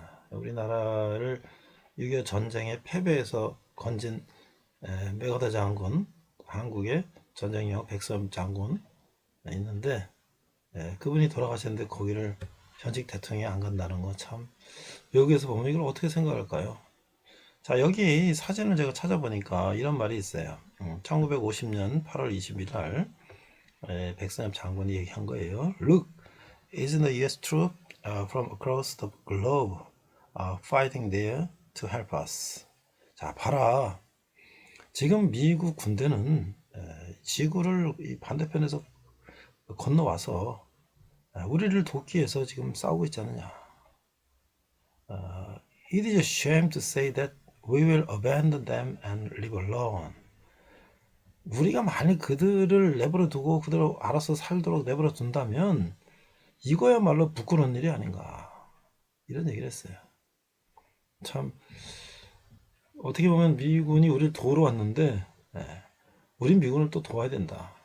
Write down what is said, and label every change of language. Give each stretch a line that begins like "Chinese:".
Korean: 우리나라를 6.25 전쟁의 패배에서 건진 메가더 장군, 한국의 전쟁 영웅 백선엽 장군 있는데 그분이 돌아가셨는데 거기를 현직 대통령이 안 간다는 거 참 여기에서 보면 이걸 어떻게 생각할까요? 자, 여기 사진을 제가 찾아보니까 이런 말이 있어요. 1950년 8월 20일 날 백선엽 장군이 얘기한 거예요.
English: Look, isn't the US troop from across the globe fighting there to help us?
Korean: 자, 봐라. 지금 미국 군대는 지구를 이 반대편에서 건너와서 우리를 돕기 위해서 지금 싸우고 있지 않느냐.
English: It is a shame to say that we will abandon them and live alone.
Korean: 우리가 만약 그들을 내버려 두고 그대로 알아서 살도록 내버려 둔다면 이거야말로 부끄러운 일이 아닌가. 이런 얘기를 했어요. 참 어떻게 보면 미군이 우리를 도우러 왔는데 우린 미군을 또 도와야 된다.